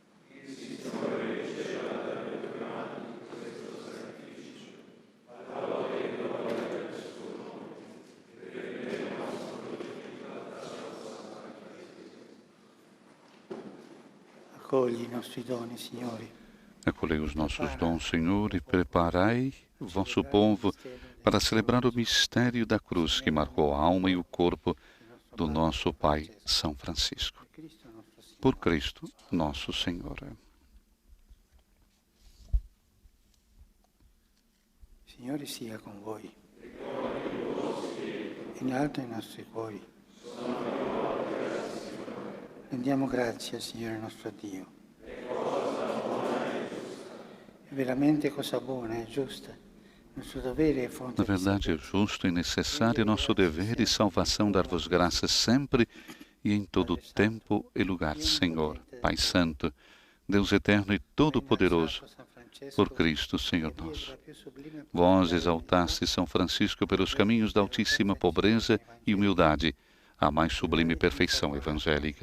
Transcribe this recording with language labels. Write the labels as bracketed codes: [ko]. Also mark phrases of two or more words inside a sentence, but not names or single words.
[it] Accogli i nostri doni, Signore. [pt] Acolhei os nossos dons, Senhor, e preparai o vosso povo para celebrar o mistério da cruz que marcou a alma e o corpo do nosso Pai São Francisco. Por Cristo, nosso Senhor. [it] Signore sia con voi. In alto i nostri cuori. Rendiamo grazie al Signore nostro Dio. È veramente cosa buona e giusta. Nostro dovere e fonte [pt] Na verdade, é justo e necessário nosso dever e salvação dar-vos graças sempre e em todo tempo e lugar, Senhor, Pai Santo, Deus eterno e todo-poderoso, por Cristo, Senhor nosso. Vós exaltaste São Francisco pelos caminhos da altíssima pobreza e humildade, a mais sublime perfeição evangélica.